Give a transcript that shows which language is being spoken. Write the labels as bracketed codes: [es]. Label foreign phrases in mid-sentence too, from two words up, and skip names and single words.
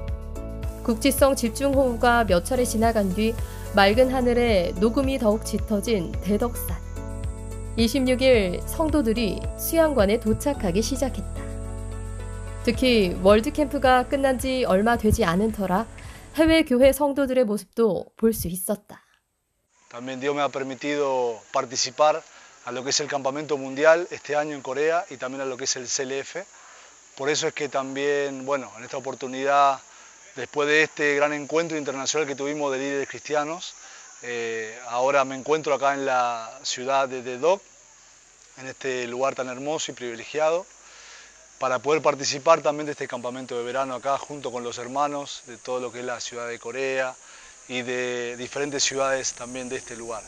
[ko] 국지성 집중호우가 몇 차례 지나간 뒤 맑은 하늘에 녹음이 더욱 짙어진 대덕산. 26일 성도들이 수양관에 도착하기 시작했다. 특히 월드캠프가 끝난 지 얼마 되지 않은 터라 해외 교회 성도들의 모습도 볼 수 있었다. [es] También Dios me ha permitido participar a lo que es el campamento mundial este año en Corea y también a lo que es el CLF. Por eso es que también, bueno, en esta oportunidad, después de este gran encuentro internacional que tuvimos de líderes cristianos, ahora me encuentro acá en la ciudad de Dedok, en este lugar tan hermoso y privilegiado, para poder participar también de este campamento de verano acá junto con los hermanos de todo lo que es la ciudad de Corea y de diferentes ciudades también de este lugar.